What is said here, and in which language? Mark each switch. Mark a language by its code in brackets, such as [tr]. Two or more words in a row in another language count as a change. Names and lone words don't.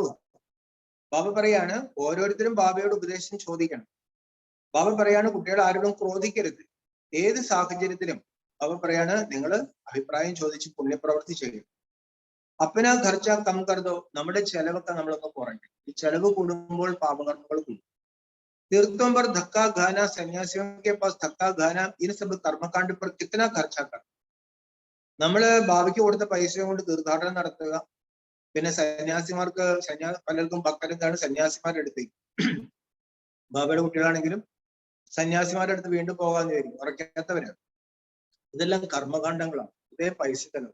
[ml] ബാബ പറയാണ്, ഓരോരുത്തരും ബാബയോട് ഉപദേശം ചോദിക്കണം. ബാബ പറയാണ്, കുട്ടികൾ ആരോടും ക്രോധിക്കരുത്. ഏത് സാഹചര്യത്തിലും ബാബ പറയാണ്, നിങ്ങൾ അഭിപ്രായം ചോദിച്ച് പുണ്യപ്രവൃത്തി ചെയ്യും. [hi] अपना खर्चा कम करो. [ml] നമ്മുടെ ചെലവൊക്കെ നമ്മളൊന്ന് കുറയ്ക്കും. ഈ ചെലവ് കൂടുമ്പോൾ പാപകർമ്മങ്ങൾ കൂടും. [hi] तीर्थों पर धक्का खाना, सन्यासियों के पास धक्का खाना, इन सब कर्मकांड पर कितना खर्चा कर. [ml] നമ്മള് ബാബയ്ക്ക് കൊടുത്ത പൈസ കൊണ്ട് തീർത്ഥാടനം നടത്തുക, പിന്നെ സന്യാസിമാർക്ക് പലർക്കും ഭക്തരെന്താണ് സന്യാസിമാരുടെ അടുത്തേക്ക്, ബാബയുടെ കുട്ടികളാണെങ്കിലും സന്യാസിമാരുടെ അടുത്ത് വീണ്ടും പോകാന്ന് വിചാരിക്കും, ഉറക്കാത്തവരാണ്. ഇതെല്ലാം കർമ്മകാണ്ഡങ്ങളാണ്, ഇതേ പൈസ തന്നെ.